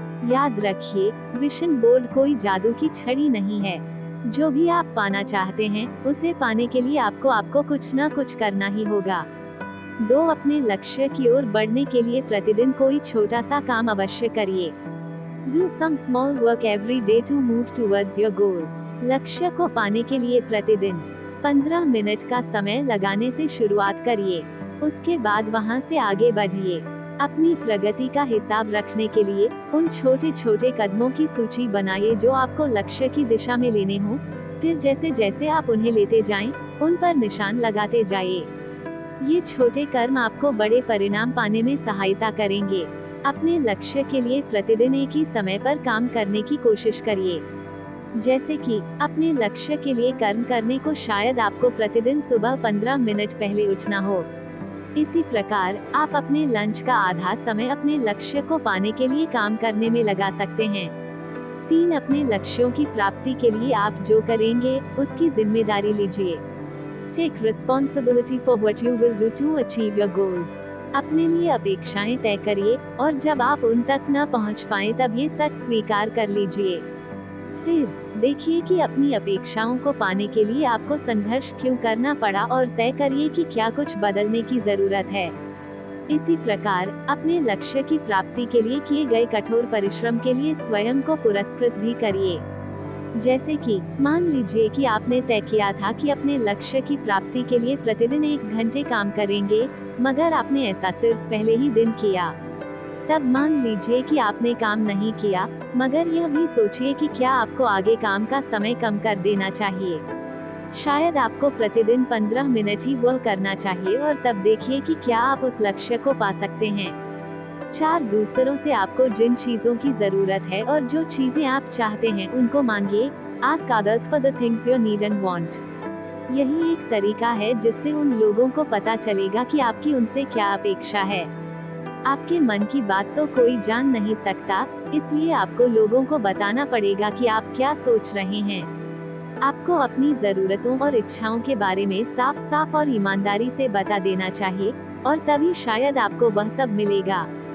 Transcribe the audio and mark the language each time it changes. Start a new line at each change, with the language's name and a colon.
Hindi: याद रखिए, vision board कोई जादू की छड़ी नहीं है। जो भी आप पाना चाहते हैं, उसे पाने के लिए आपको कुछ न कुछ करना ही होगा। 2 अपने लक्ष्य की ओर बढ़ने के लिए प्रतिदिन कोई छोटा सा काम अवश्य करिए।
English: Do some small work every day to move towards your goal.
Hindi: लक्ष्य को पाने के लिए प्रतिदिन 15 मिनट का समय लगाने से शुरुआत करिए। उसके बाद वहां से आगे बढ़िए। अपनी प्रगति का हिसाब रखने के लिए उन छोटे छोटे कदमों की सूची बनाइए जो आपको लक्ष्य की दिशा में लेने हों। फिर जैसे जैसे आप उन्हें लेते जाएं, उन पर निशान लगाते जाइए। ये छोटे कर्म आपको बड़े परिणाम पाने में सहायता करेंगे। अपने लक्ष्य के लिए प्रतिदिन एक ही समय पर काम करने की कोशिश करिए। जैसे कि अपने लक्ष्य के लिए कर्म करने को शायद आपको प्रतिदिन सुबह 15 मिनट पहले उठना हो। इसी प्रकार आप अपने लंच का आधा समय अपने लक्ष्य को पाने के लिए काम करने में लगा सकते हैं। 3. अपने लक्ष्यों की प्राप्ति के लिए आप जो करेंगे उसकी जिम्मेदारी लीजिए।
English: Take responsibility for what you will do to achieve your goals.
Hindi: अपने लिए अपेक्षाएं तय करिए और जब आप उन तक न पहुंच पाएं तब ये सच स्वीकार कर लीजिए। फिर देखिए कि अपनी अपेक्षाओं को पाने के लिए आपको संघर्ष क्यों करना पड़ा और तय करिए कि क्या कुछ बदलने की जरूरत है। इसी प्रकार अपने लक्ष्य की प्राप्ति के लिए किए गए कठोर परिश्रम के लिए स्वयं को पुरस्कृत भी करिए। जैसे कि मान लीजिए कि आपने तय किया था कि अपने लक्ष्य की प्राप्ति के लिए प्रतिदिन 1 घंटे काम करेंगे, मगर आपने ऐसा सिर्फ पहले ही दिन किया। तब मान लीजिए कि आपने काम नहीं किया, मगर यह भी सोचिए कि क्या आपको आगे काम का समय कम कर देना चाहिए। शायद आपको प्रतिदिन 15 मिनट ही वह करना चाहिए और तब देखिए कि क्या आप उस लक्ष्य को पा सकते हैं। 4. दूसरों से आपको जिन चीजों की जरूरत है और जो चीजें आप चाहते हैं उनको मांगिए।
English: Ask others for the things you need and want.
Hindi: यही एक तरीका है जिससे उन लोगों को पता चलेगा कि आपकी उनसे क्या अपेक्षा है। आपके मन की बात तो कोई जान नहीं सकता, इसलिए आपको लोगों को बताना पड़ेगा कि आप क्या सोच रहे हैं। आपको अपनी जरूरतों और इच्छाओं के बारे में साफ साफ और ईमानदारी से बता देना चाहिए और तभी शायद आपको वह सब मिलेगा।